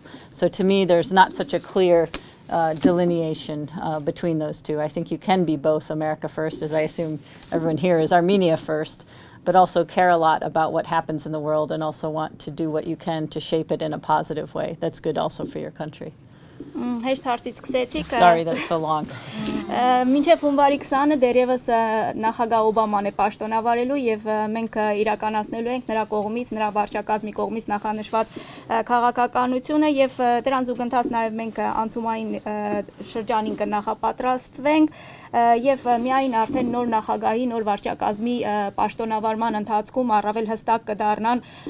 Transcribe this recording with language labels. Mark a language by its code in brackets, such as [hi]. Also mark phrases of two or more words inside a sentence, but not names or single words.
[en] So to me, there's not such a clear delineation between those two. I think you can be both America First, as I assume everyone here is Armenia First, but also care a lot about what happens in the world and also want to do what you can to shape it in a positive way. That's good also for your country. [hy] Հեշտ հարցից սկսեցիք։ [en] Sorry that's so long. [hy] Մինչև հունվարի 20-ը դեռևս նախագահ Օբաման է պաշտոնավարելու եւ մենք իրականացնելու ենք նրա կողմից, նրա վարչակազմի կողմից նախանշված քաղաքականությունը եւ դրան զուգընթաց նաեւ մենք անցումային շրջանին կնախապատրաստվենք եւ միայն արդեն նոր նախագահի, նոր վարչակազմի պաշտոնավարման ընթացքում առավել հստակ կդառնան